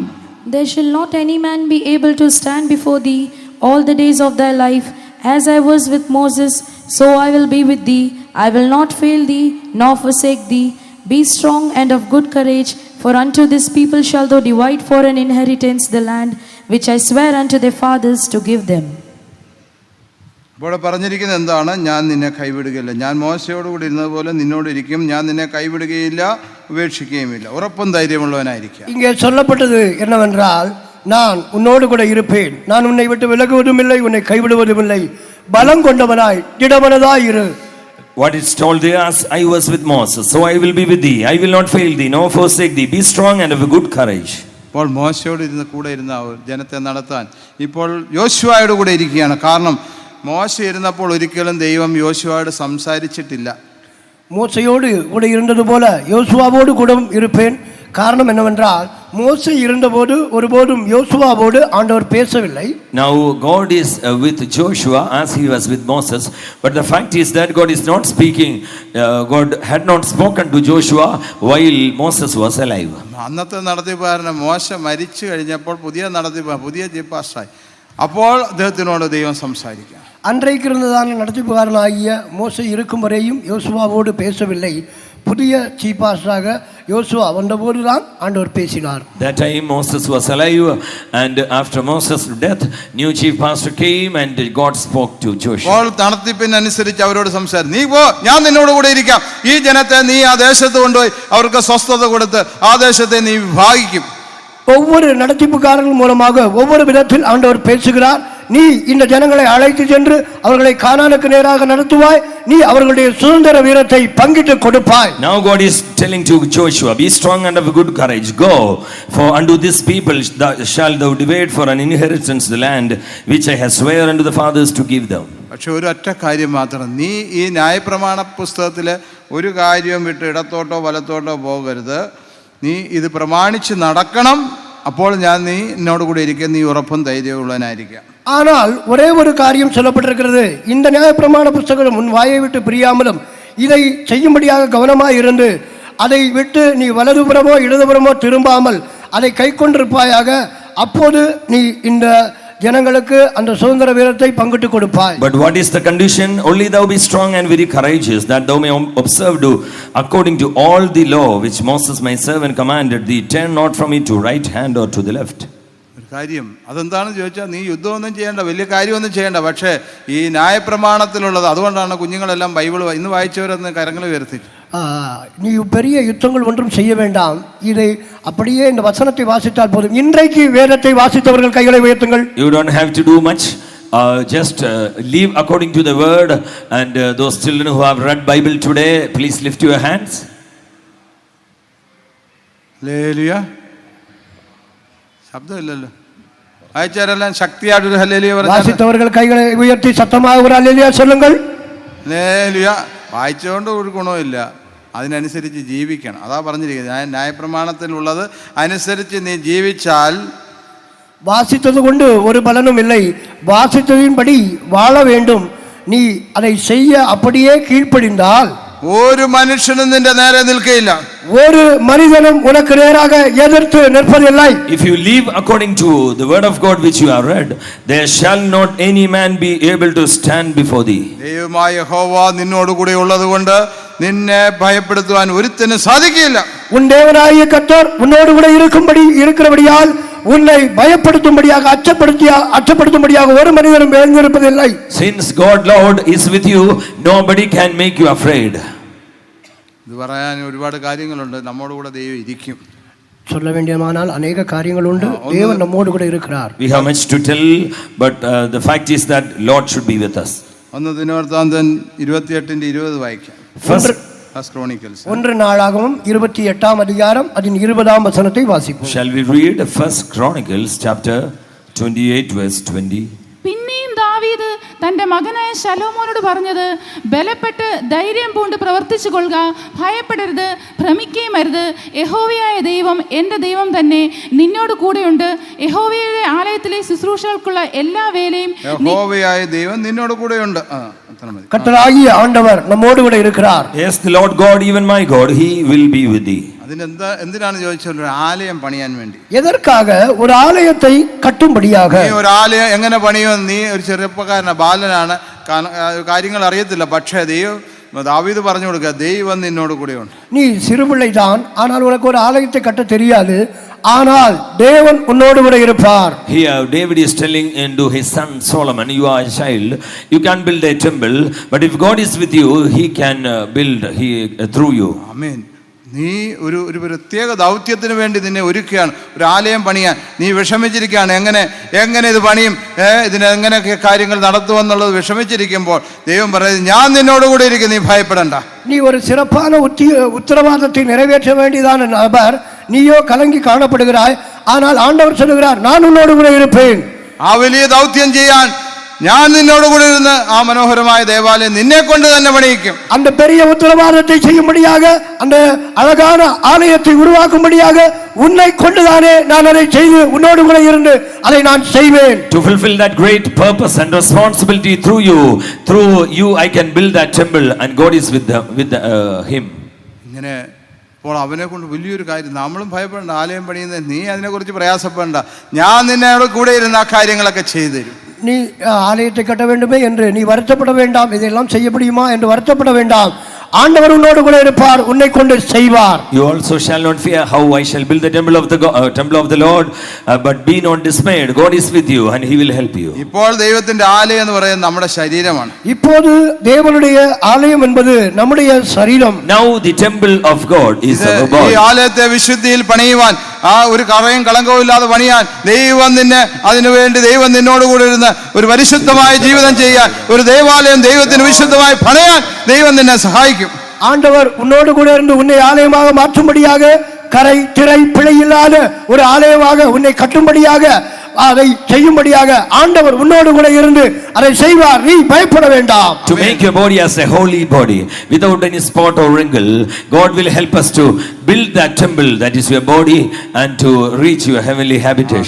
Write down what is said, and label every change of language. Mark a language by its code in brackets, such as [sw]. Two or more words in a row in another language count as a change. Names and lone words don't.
[en] There shall not any man be able to stand before thee all the days of thy life. As I was with Moses, so I will be with thee. I will not fail thee, nor forsake thee. Be strong and of good courage, for unto this people shall thou divide for an inheritance the land which I swear unto their fathers to give them. [ml] ഇവിടെ പറഞ്ഞിരിക്കുന്നത് എന്താണ്? ഞാൻ നിന്നെ കൈവിടുകയില്ല. ഞാൻ മോശയോട് കൂടി ഇരുന്നതുപോലെ നിന്നോട് ഇരിക്കും. ഞാൻ നിന്നെ കൈവിടുകയില്ല, ഉപേക്ഷിക്കുകയുമില്ല. ഉറപ്പും ധൈര്യമുള്ളവനായിരിക്കും. [ta] இங்கே சொல்லப்பட்டது என்னவென்றால், நான் உன்னோடு கூட இருப்பேன், நான் உன்னை விட்டு விலகுவதும் இல்லை, உன்னை கைவிடுவதும் இல்லை, பலம் கொண்டவனாய் திடமனதாய் இரு. [en] What is told there, as I was with Moses, so I will be with thee. I will not fail thee, nor forsake thee. Be strong and of a good courage. [ml] ഇപ്പോൾ മോശയോട് കൂടെ ഇരുന്ന ജനത്തെ നടത്താൻ ഇപ്പോൾ യോശുവയോട് കൂടെ ഇരിക്കുകയാണ്. കാരണം മോശ ഇരുന്നപ്പോൾ ഒരിക്കലും ദൈവം യോശുവയോട് സംസാരിച്ചിട്ടില്ല. [ta] மோசையோடு கூட இருந்தது போல யோசுவாவோடு கூட இருப்பேன். காரணம் என்னவென்றால், மோசே இருந்தபோது ஒருபோதும் யோசுவாவோடு ஆண்டவர் பேசவில்லை. [en] Now God is with Joshua as he was with Moses, but the fact is that God is not speaking. God had not spoken to Joshua while Moses was alive. [ml] അന്നത്തെ നടത്തിപ്പുകാരന് മോശ മരിച്ചു കഴിഞ്ഞപ്പോൾ പുതിയ [en] chief pastorആയി. [ml] അപ്പോൾ അദ്ദേഹത്തിനോട് ദൈവം സംസാരിക്കാം. [ta] அன்றைக்கு இருந்ததான நடத்திப்புகாரனாகிய மோசே இருக்கும் வரையும் யோசுவாவோடு பேசவில்லை. புதிய [en] chief pastorஆக [ta] யோசுவா வந்தபோது தான் ஆண்டவர் பேசினார். [en] That time Moses was alive, and after Moses' death, new chief pastor came and God spoke to Joshua. [ml] അപ്പോൾ നടത്തിപ്പിനനുസരിച്ച് അവരോട് സംസാരിച്ചു, നീ പോ, ഞാൻ നിന്നോട് കൂടെ ഇരിക്കാം. ഈ ജനത്തെ നീ ആ ദേശത്ത് കൊണ്ടുപോയി അവർക്ക് സ്വസ്ഥത കൊടുത്ത് ആ ദേശത്തെ നീ വിഭാഗിക്കും. [ta] ஒவ்வொரு நடத்திப்புக்காரர்கள் மூலமாக ஒவ்வொரு விதத்தில் ஆண்டவர் பேசுகிறார். நீ இந்த ஜனங்களை அழைத்து சென்று அவர்களை கானானுக்கு நேராக நடத்துவாய், நீ அவர்களுடைய சுதந்திர வீரத்தை பங்கிட்டு கொடுப்பாய். [en] Now God is telling to Joshua, be strong and of good courage. Go, for unto this people shall thou divide for an inheritance the land which I have swear unto the fathers to give them. [ml] പക്ഷെ ഒരൊറ്റ കാര്യം മാത്രം, നീ ഈ ന്യായപ്രമാണ പുസ്തകത്തിലെ ഒരു കാര്യം വിട്ട് ഇടത്തോട്ടോ വലത്തോട്ടോ പോകരുത്. നീ ഇത് പ്രമാണിച്ച് നടക്കണം. അപ്പോൾ ഞാൻ എന്നോട് കൂടെ ഇരിക്കുക, നീ ഉറപ്പും ധൈര്യമുള്ളവനായിരിക്കാം. [ta] ஆனால் ஒரே ஒரு காரியம் சொல்லப்பட்டிருக்கிறது, இந்த நியாயப்பிரமாண புஸ்தகம் உன் வாயை விட்டு பிரியாமலும் இதை செய்யும்படியாக கவனமாய் இருந்து அதை விட்டு நீ வலதுபுறமோ இடதுபுறமோ திரும்பாமல் அதை கை கொண்டிருப்பாயாக. அப்போது நீ இந்த ஜனங்களுக்கு அந்த சுதந்திர வீரத்தை பங்கிட்டு கொடுப்பாய். [en] But what is the condition? Only thou be strong and very courageous, that thou may observe to according to all the law which Moses my servant commanded thee. Turn not from it to right hand or to the left. [ml] ഒരു കാര്യം അതെന്താണെന്ന് ചോദിച്ചാൽ, നീ യുദ്ധമൊന്നും ചെയ്യേണ്ട, വലിയ കാര്യമൊന്നും ചെയ്യേണ്ട. പക്ഷേ ഈ ന്യായപ്രമാണത്തിലുള്ളത്, അതുകൊണ്ടാണ് കുഞ്ഞുങ്ങളെല്ലാം ബൈബിൾ ഇന്ന് വായിച്ചവരെന്ന് കരങ്ങൾ ഉയർത്തി, [ta] நீ பெரிய யுத்தங்கள் ஒன்றும் செய்ய வேண்டாம், இதை அப்படியே இந்த வசனத்தை வாசித்தால் போதும். இன்றைக்கு வேதத்தை வாசித்தவர்கள் கைகளை உயர்த்துங்கள். [en] You don't have to do much. Just live according to the word. And those children who have read Bible today, please lift your hands. [ml] ഹല്ലേലൂയ. ശബ്ദമില്ലല്ലോ. വായിച്ചാരെല്ലാം ശക്തിയായിട്ടൊരു ഹല്ലേലൂയ പറഞ്ഞു. [ta] வாசித்தவர்கள் கைகளை உயர்த்தி சத்தமாக ஒரு அல்லேலூயா சொல்லுங்கள். [ml] ഹല്ലേലൂയ. വായിച്ചുകൊണ്ട് ഒരു ഗുണമില്ല. അതിനനുസരിച്ച് ജീവിക്കണം. അതാ പറഞ്ഞിരിക്കുന്നത്, ന്യായപ്രമാണത്തിലുള്ളത് അനുസരിച്ച് നീ ജീവിച്ചാൽ. [ta] வாசித்தது கொண்டு ஒரு பலனும் இல்லை, வாசித்ததின்படி வாழ வேண்டும். நீ அதை செய்ய அப்படியே கீழ்ப்படிந்தால் [ml] ഒരു മനുഷ്യനും നിന്റെ നേരെ നിൽക്കയില്ല, [ta] ஒரு மனிதனும் உனக்கு நேராக எதிர்த்து நிற்பதில்லை. [en] If you live according to the word of God which you have read, there shall not any man be able to stand before thee. [ml] ദൈവമായ യഹോവ നിന്നോട് കൂടെ ഉള്ളതുകൊണ്ട് നിന്നെ ഭയപ്പെടുത്തുവാൻ ഒരുത്തനും സാധിക്കില്ല. [ta] உன் தேவனாகிய கர்த்தர் உன்னோடு கூட இருக்கிறபடியால் உன்னை பயப்படுத்தும்படியாக அச்சப்படுத்தும்படியாக ஒரு மனிதனும் எழுந்திருப்பதில்லை. [en] Since God Lord is with you, nobody can make you afraid. [ml] ഇത് പറയാൻ ഒരുപാട് കാര്യങ്ങളുണ്ട്. നമ്മോട് കൂടെ ദൈവം ഇരിക്കും. [ta] சொல்ல வேண்டியமானால் அநேக காரியங்கள் உண்டு. தேவன் நம்மோடு கூட இருக்கிறார். [en] We have much to tell, but the fact is that Lord should be with us. [ml] ഒന്ന് ദിനവൃത്താന്തൻ 28:20 വായിക്കാം. [en] First Chronicles. [ta] 1 நாளாகமம் 28ஆம் அதிகாரம் அதன் 20ஆம் வசனத்தை வாசிப்போம். [en] Shall we read First Chronicles chapter 28 verse 20? [ml] പിന്നെയും ദാവീദ് തന്റെ മകനായ ശലോമോനോട് പറഞ്ഞത്, ബലപ്പെട്ട് ധൈര്യം പൂണ്ട് പ്രവർത്തിച്ചു കൊള്ളുക, ഭയപ്പെടരുത്, ഭ്രമിക്കുകയും അരുത്. യഹോവയായ ദൈവം എൻ്റെ ദൈവം തന്നെ നിന്നോട് കൂടെയുണ്ട്. യഹോവയുടെ ആലയത്തിലെ ശുശ്രൂഷകൾക്കുള്ള എല്ലാ വേലയും യഹോവയായ ദൈവം നിന്നോട് കൂടെയുണ്ട്. [ta] கர்த்தராகிய ஆண்டவர் நம்மோடு கூட இருக்கிறார். [en] Yes, the Lord God, even my God, he will be with thee. [ml] എന്തിനാണ് ചോദിച്ചാൽ ഒരു ആലയം പണിയാൻ വേണ്ടി. [ta] எதற்காக? ஒரு ஆலயத்தை கட்டும்படியாக. [ml] നീ ഒരു ആലയം എങ്ങനെ പണിയുമെന്ന്, നീ ഒരു ചെറുപ്പക്കാരനാണ്, ബാലനാണ്, കാര്യങ്ങൾ അറിയത്തില്ല. പക്ഷേ ദാവീദ് പറഞ്ഞു കൊടുക്കുക, ദൈവം നിന്നോട് കൂടെയുണ്ട്. [ta] நீ சிறுபிள்ளைதான், ஆனால் உனக்கு ஒரு ஆலயத்தை கட்ட தெரியாது, ஆனால் தேவன் உன்னோடு கூட இருப்பார். [en] Here David is telling into his son Solomon, you are a child, you can't build a temple, but if God is with you, he can build through you. [ml] ആമേൻ. നീ ഒരു പ്രത്യേക ദൗത്യത്തിന് വേണ്ടി നിന്നെ ഒരുക്കുകയാണ്, ഒരു ആലയം പണിയാൻ. നീ വിഷമിച്ചിരിക്കുകയാണ്, എങ്ങനെ ഇത് പണിയും, ഇതിനെങ്ങനെയൊക്കെ കാര്യങ്ങൾ നടത്തുമെന്നുള്ളത് വിഷമിച്ചിരിക്കുമ്പോൾ ദൈവം പറയുന്നത്, ഞാൻ നിന്നോട് കൂടെ ഇരിക്കും, നീ ഭയപ്പെടണ്ട. [ta] நீ ஒரு சிறப்பான உத்தரவாதத்தை நிறைவேற்ற வேண்டியதான நபர், நீயோ கலங்கி காணப்படுகிறாய், ஆனால் ஆண்டவர் சொல்லுகிறார், நான் உன்னோடு கூட இருப்பேன். [ml] ആ വലിയ ദൗത്യം ചെയ്യാൻ ഞാൻ നിന്നോട് കൂടെ ഇരുന്ന് ആ മനോഹരമായ ദേവാലയം നിന്നെ കൊണ്ട് തന്നെ പണിയിക്കും. [ta] அந்த பெரிய உத்தரவாதத்தை செய்யும்படியாக, அந்த அழகான ஆலயத்தை உருவாக்கும்படியாக உன்னை கொண்டுதானே நான் அதை செய்து உன்னோடு கூட இருந்து அதை நான் செய்வேன். [en] To fulfill that great purpose and responsibility through you I can build that temple, and God is with him. [ml] ഇങ്ങനെ അപ്പോൾ അവനെ കൊണ്ട് വലിയൊരു കാര്യം, നമ്മളും ഭയപ്പെടേണ്ട. ആലയം പണിയുന്നത് നീ അതിനെക്കുറിച്ച് പ്രയാസപ്പെടേണ്ട, ഞാൻ നിന്നോട് കൂടെ ഇരുന്ന് ആ കാര്യങ്ങളൊക്കെ ചെയ്തു തരും. [ta] நீ ஆலயத்தை கட்ட வேண்டுமே என்று நீ வருத்தப்பட வேண்டாம், இதெல்லாம் செய்ய முடியுமா என்று வருத்தப்பட வேண்டாம். ஆண்டவர் உன்னோடு கூட இருப்பார், உன்னை கொண்டு செய்வார். [en] You also shall not fear how I shall build the temple of the Lord, but be not dismayed. God is with you and he will help you. [ml] ഇപ്പോൾ ദൈവത്തിന്റെ ആലയം എന്ന് പറയുന്നത് നമ്മുടെ ശരീരമാണ്. [ta] இப்போது தேவனுடைய ஆலயம் என்பது நம்முடைய சரீரம். [en] Now the temple of God is our body. [ml] ഈ ആലയത്തെ വിശുദ്ധിയിൽ പണിയുവാൻ, ആ ഒരു കറയും കളങ്കവും ഇല്ലാതെ പണിയാൻ ദൈവം നിന്നോട് കൂടെ ഇരുന്ന് ഒരു പരിശുദ്ധമായ ജീവിതം ചെയ്യാൻ, ഒരു ദേവാലയം ദൈവത്തിന് വിശുദ്ധമായി പണിയാൻ ദൈവം നിന്നെ സഹായിക്കും. [ta] ஆண்டவர் உன்னோடு கூட இருந்து உன்னை ஆலயமாக மாற்றும்படியாக, கரை திரை பிழை இல்லாத ஒரு ஆலயமாக உன்னை கட்டும்படியாக, அதை செய்யும்படியாக ஆண்டவர் உன்னோடு கூட இருந்து அதை செய்வார். நீ பயப்பட வேண்டாம். [en] To make your body as a holy body without any spot or wrinkle, God will help us to build that temple that is your body and to reach your heavenly habitation.